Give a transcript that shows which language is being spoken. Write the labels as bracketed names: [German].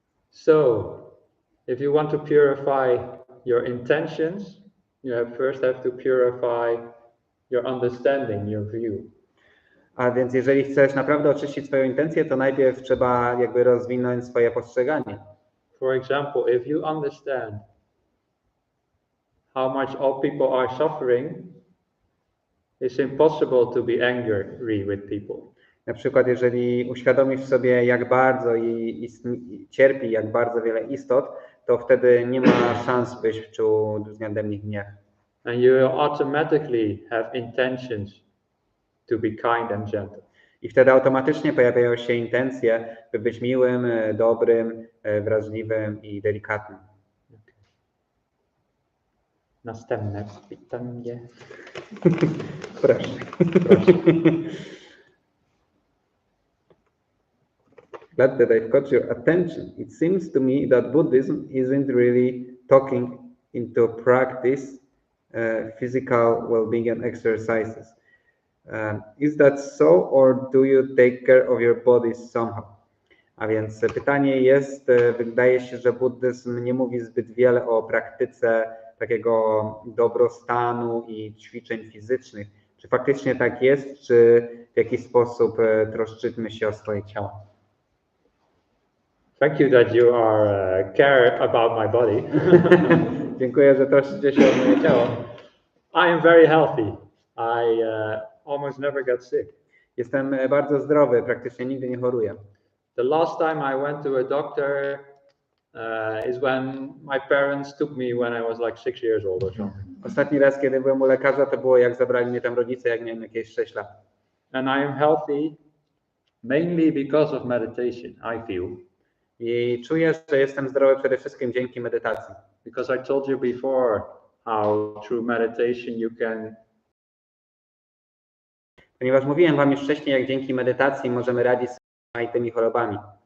[English] So, if you want to purify your intentions, you first have to purify your understanding, your view. [Polish] A więc jeżeli chcesz naprawdę oczyścić swoją intencję, to najpierw trzeba jakby rozwinąć swoje postrzeganie. [English] For example, if you understand how much all people are suffering, it's impossible to be angry with people. [Polish] Na przykład, jeżeli uświadomisz sobie, jak bardzo cierpi, jak bardzo wiele istot, to wtedy nie ma szans, byś czuł względem nich gniew. [English] And you will automatically have intentions to be kind and gentle. [Polish] I wtedy automatycznie pojawiają się intencje, by być miłym, dobrym, wrażliwym i delikatnym. Następne pytanie. Proszę. [English] Glad that I've caught your attention. It seems to me that Buddhism isn't really talking into practice physical well-being and exercises. Is that so, or do you take care of your bodies somehow? [Polish] A więc pytanie jest, wydaje się, że buddyzm nie mówi zbyt wiele o praktyce takiego dobrostanu i ćwiczeń fizycznych. Czy faktycznie tak jest, czy w jakiś sposób troszczymy się o swoje ciało? [English] Thank you that you are care about my body. [Polish] Dziękuję, że troszczycie się o moje ciało. [English] I am very healthy. I almost never get sick. [Polish] Jestem bardzo zdrowy, praktycznie nigdy nie choruję. [English] The last time I went to a doctor is when my parents took me when I was like 6 years old or something. [Polish] Ostatni raz, kiedy byłem u lekarza, to było jak zabrali mnie tam rodzice, jak miałem jakieś 6 lat. [English] And I am healthy mainly because of meditation, I feel. [Polish] I czuję, że jestem zdrowy przede wszystkim dzięki medytacji. [English] Because I told you before how through meditation you can. [Polish] Ponieważ mówiłem wam już wcześniej, jak dzięki medytacji możemy radzić sobie z tymi chorobami.